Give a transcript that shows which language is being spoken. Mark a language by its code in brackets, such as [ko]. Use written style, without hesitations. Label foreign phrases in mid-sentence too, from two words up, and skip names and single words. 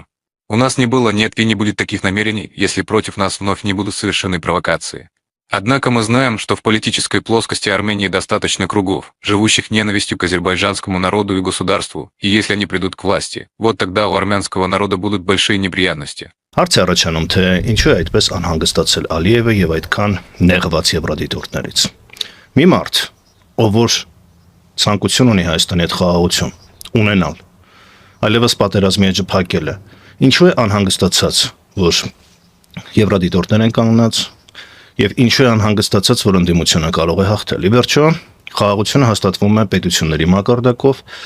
[ru] У нас не было, нет и не будет таких намерений, если против нас вновь не будут совершены провокации. Однако мы знаем, что в политической плоскости Армении достаточно кругов, живущих ненавистью к азербайджанскому народу и государству, и если они придут к власти, вот тогда у армянского народа будут большие неприятности. [hy] Հարց է առաջանում, թե ինչու է այդպես անհանգստացել Ալիևը եւ այդքան նեղված եվրադիտորդներից։ Մի մարդ, ով որ ցանկություն ունի Հայաստանի հետ խաղաղություն ունենալ, այլևս պատերազմի էջը փակել է, ինչու է անհանգստացած, որ եվրադիտորդներ են կանգնած եւ ինչու է անհանգստացած, որ ընդդիմությունը կարող է հաղթել։ Ի վերջո, խաղաղությունը հաստատվում է պետությունների մակարդակով